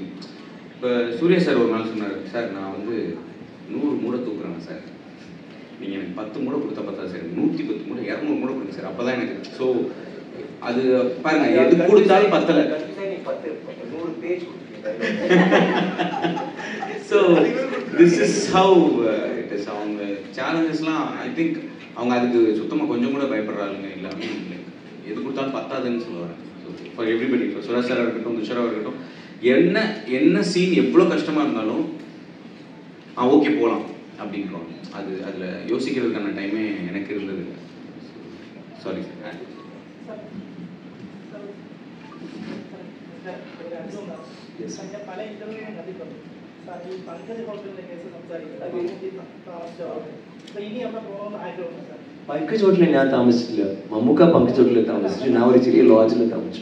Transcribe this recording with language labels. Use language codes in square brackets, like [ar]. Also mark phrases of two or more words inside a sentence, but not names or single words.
[ta] இப்போ சூர்யா சார் ஒரு நாள் சொன்னார், சார் நான் 100 மூடை தூக்குறேன் சார், நீங்கள் எனக்கு 10 மூடை கொடுத்தா பார்த்தா சார், 110 மூடை 200 மூடை கொடுங்க சார், அப்போ தான் எனக்கு. ஸோ அது பாருங்க, எது கொடுத்தாலும் பத்தலை. [en] So this is how it is. [ta] அவங்க சேலஞ்சஸ்லாம் [en] I think [ta] அவங்க அதுக்கு சுத்தமாக கொஞ்சம் கூட பயப்படுறாங்க எல்லாமே. எது கொடுத்தாலும் பத்தாதுன்னு சொல்லுவாங்க. [en] so for everybody, [ta] இப்போ சுரேஷ் சாராக இருக்கட்டும், துஷாராக இருக்கட்டும், என்ன சீன் எவ்வளோ கஷ்டமாக இருந்தாலும் ஓகே போகலாம் அப்படின்றோம். அதில் யோசிக்கிறதுக்கான டைமே எனக்கு இருந்தது இல்லை. சாரி சார். [ml] പല ഇന്റർവ്യൂവിലും കണ്ടിട്ടുണ്ട് സാർ ഈ പങ്കജ് ഹോട്ടലിന്റെ കേസ് സംസാരിക്കുന്നത്. ഇനി അവിടെ പോകണമെന്ന് ആഗ്രഹമുണ്ട് സാർ? പങ്കജ് ഹോട്ടലിൽ ഞാൻ താമസിച്ചില്ല, മമ്മൂക്ക പങ്കജ് ഹോട്ടലിൽ താമസിച്ചു, ഞാൻ ഒരു ചെറിയ ലോഡ്ജിൽ താമസിച്ചു.